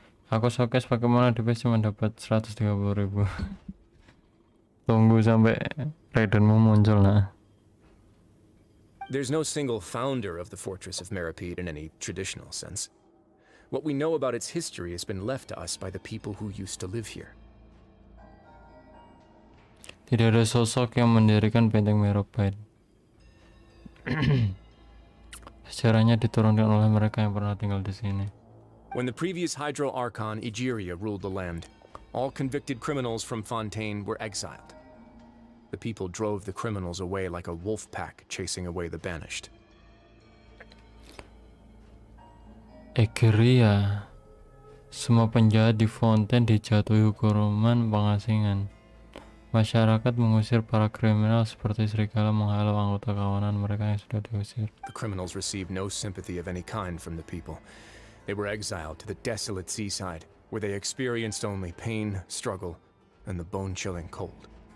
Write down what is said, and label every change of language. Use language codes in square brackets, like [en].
[id] Aku showcase pakai Mona device cuma dapat 130.000. Tunggu sampai Raidenmu muncul nah. [en] There's no single founder of the Fortress of Meropide in any traditional sense. What we know about its history has been left to us by the people who used to live here. [id] Tidak ada sosok yang mendirikan benteng Meropide. Sejarahnya diturunkan oleh mereka yang pernah tinggal di sini. [en] When the previous Hydro Archon Egeria ruled the land, all convicted criminals from Fontaine were exiled. The people drove the criminals away like a wolf pack chasing away the banished. [id] Egeria. Semua penjahat di Fontaine dijatuhi hukuman pengasingan. Masyarakat mengusir para kriminal seperti serigala menghalau anggota kawanan mereka yang sudah diusir. [en] The criminals received no sympathy of any kind from the people. They were exiled to the desolate seaside, where they experienced only pain, struggle, and the bone-chilling cold.